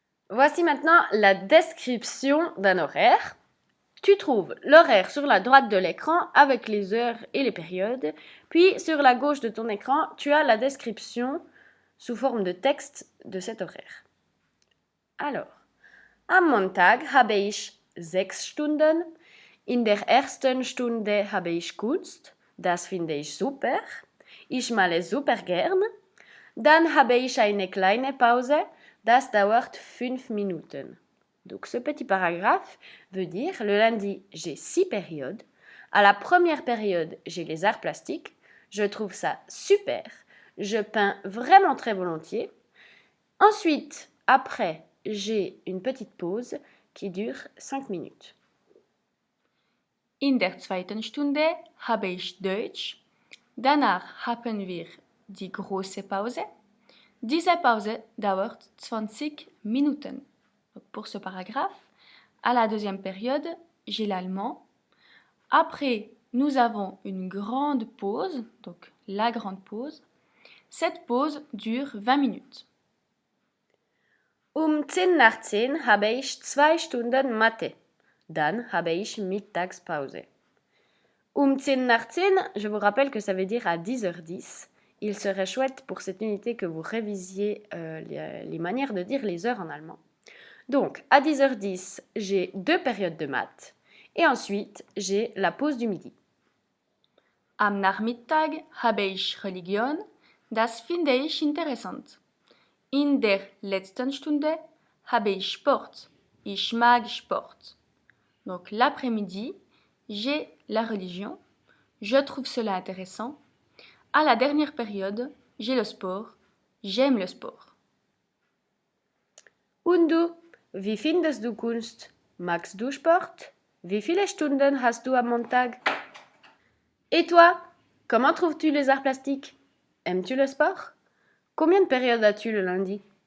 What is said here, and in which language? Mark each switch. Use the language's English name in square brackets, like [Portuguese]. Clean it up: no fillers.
[French] Voici maintenant la description d'un horaire. Tu trouves l'horaire sur la droite de l'écran avec les heures et les périodes. Puis sur la gauche de ton écran, tu as la description sous forme de texte de cet horaire. [German] Alors, am Montag habe ich 6 Stunden. In der ersten Stunde habe ich Kunst. Das finde ich super. Ich male super gern. Dann habe ich eine kleine Pause. Das dauert 5 Minuten. [French] Donc ce petit paragraphe veut dire le lundi, j'ai 6 périodes. À la première période, j'ai les arts plastiques. Je trouve ça super. Je peins vraiment très volontiers. Ensuite, après, j'ai une petite pause qui dure 5 minutes. [German] In der zweiten Stunde habe ich Deutsch. Danach haben wir die große Pause. Diese Pause dauert 20 Minuten. [French] Donc pour ce paragraphe, à la deuxième période, j'ai l'allemand. Après, nous avons une grande pause, donc la grande pause. Cette pause dure 20 minutes. [German] 10 nach 10 habe ich 2 Stunden Mathe. Dann habe ich Mittagspause. [French] 10 nach 10, je vous rappelle que ça veut dire à 10h10. Il serait chouette pour cette unité que vous révisiez les manières de dire les heures en allemand. Donc, à 10h10, j'ai 2 périodes de maths. Et ensuite, j'ai la pause du midi. [German] Am Nachmittag habe ich Religion. Das finde ich interessant. In der letzten Stunde habe ich Sport. Ich mag Sport. [French] Donc, l'après-midi, j'ai la religion. Je trouve cela intéressant. À la dernière période, j'ai le sport. J'aime le sport. [German] Und du? Wie findest du Kunst? Magst du Sport? Wie viele Stunden hast du am Montag? [French] Et toi? Comment trouves-tu les arts plastiques? Aimes-tu le sport? Combien de périodes as-tu le lundi?